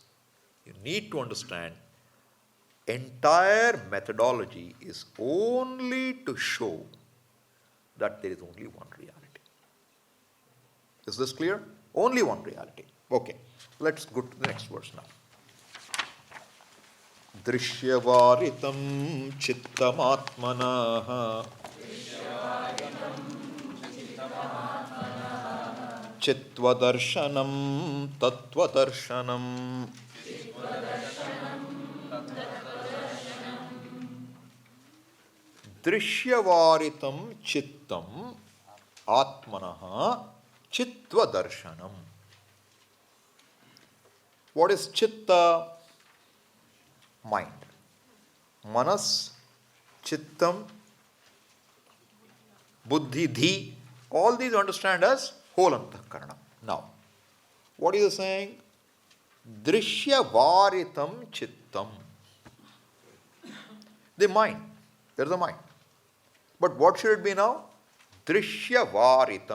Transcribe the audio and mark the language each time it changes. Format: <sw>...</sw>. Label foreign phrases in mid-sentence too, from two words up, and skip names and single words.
<en>You need to understand, entire methodology is only to show that there is only one reality. Is this clear? Only one reality. Okay, let's go to the next verse now.</en> <sa>Drishyavaritam chittamatmanaha chitvadarshanam tattvadarshanam Drishyavaritam chittam atmanaha chitvadarshanam.</sa> <en>What is chitta? Mind.</en> <sa>Manas, chittam, buddhi, dhi,</sa> <en>all these understand as whole antahkarana. Now, what is he saying?</en> <sa>Drishyavaritam chittam.</sa> <en>The mind. There is a mind. But what should it be now? Drishyavaritam.</en>